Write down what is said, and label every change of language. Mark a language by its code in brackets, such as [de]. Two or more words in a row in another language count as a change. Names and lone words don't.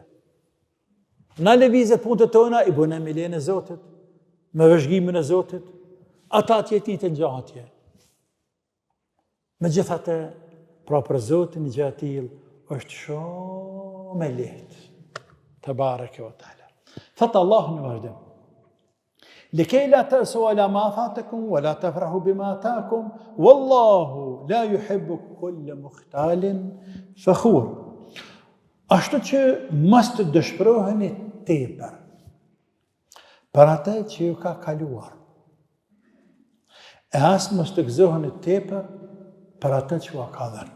[sq] Na lëvizet punët tona, i bëne me lejen e Zotit, me vëzhgimin e Zotit, ata atje ti të ngjatje. Megjithatë, pra për Zotin një gjë e tillë është shumë e lehtë. [ar] تبارك وتعالى. [sq] Thot Allahu në vazhdim. [ar] لكيلا تأسوا على ما فاتكم ولا تفرحوا بما آتاكم والله لا يحب كل مختال فخور. [sq] Ashtu që mos të dëshpëroheni tepër për atë që ju ka kaluar. E as mos të gëzoheni tepër për atë që ju ka dhënë.